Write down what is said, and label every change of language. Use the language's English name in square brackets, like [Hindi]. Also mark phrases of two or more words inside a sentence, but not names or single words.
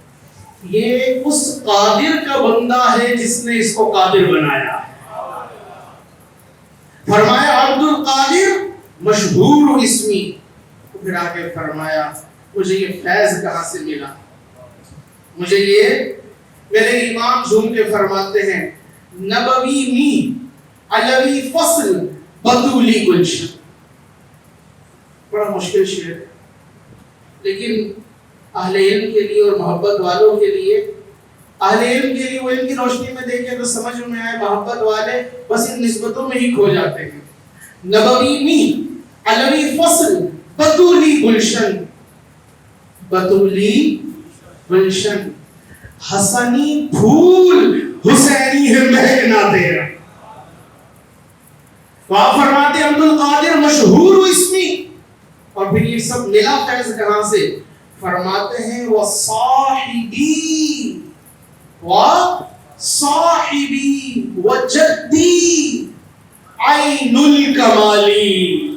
[Urdu] یہ اس قادر کا بندہ ہے جس نے اس کو قادر بنایا ہے۔ فرمایا [Arabic] عبد القادر مشہور اسمی، [Urdu] پھر آگے فرمایا مجھے یہ فیض کہاں سے ملا؟ مجھے یہ، میرے امام جھوم کے فرماتے ہیں، نبوی می علوی فصل بطولی گلشن۔ بڑا مشکل شعر ہے، لیکن اہل علم کے لیے اور محبت والوں کے لیے، اہل علم کے لیے وہ علم کی روشنی میں دیکھیں تو سمجھ میں آئے، محبت والے بس ان نسبتوں میں ہی کھو جاتے ہیں۔ نبوی می علوی فصل بطولی گلشن، بطولی گلشن، حسنی پھول حسینی ہے مہکنا تیرا۔ وہاں فرماتے [Arabic] عبد القادر مشہور اسمی، [Urdu] اور پھر یہ سب ملا فیض کہاں سے؟ فرماتے ہیں [Arabic] وصاحبی وجدی عین الکمالی۔